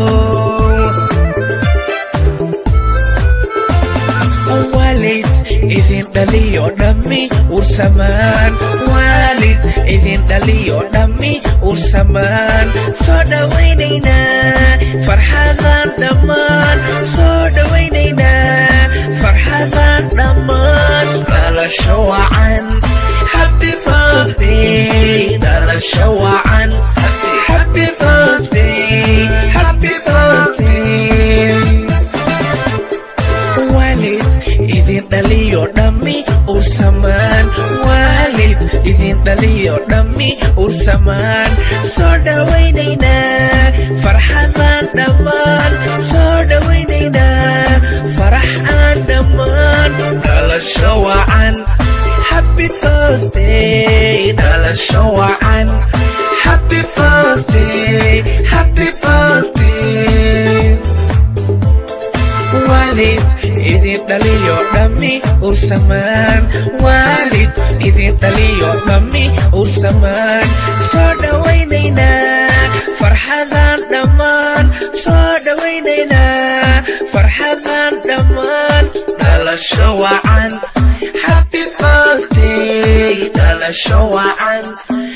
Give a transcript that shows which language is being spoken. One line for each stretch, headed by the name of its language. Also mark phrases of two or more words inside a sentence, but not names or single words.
Somali: waalid idin dhaliyo dhammi ursamaan waalid idin dhaliyo dhammi ursamaan soo dhawaynaynaa farxadaan dhammaan soo dhawaynaynaa farxadaan dhammaan dhalasho wacan
English: happy birthday
Somali: dhalasho wacan
English: happy birthday happy birthday
Somali: waalid idin dhaliyo dhammi ursamaan waalid idin dhaliyo dhammi ursamaan soo dhawaynaynaa farxadaan dhammaan soo dhawaynaynaa faraxaan dhammaan dhalasho wacan
English: happy birthday
Somali: dhalasho wacan
English: happy birthday happy birthday
Somali: waalid idin dhaliyo dhammi ursamaan waalid idin dhaliyo dhammi ursamaan soo dhawaynaynaa farxadaan dhammaan soo dhawaynaynaa farxadaan dhammaan dhalasho wacan
English: happy birthday
Somali: dhalasho wacan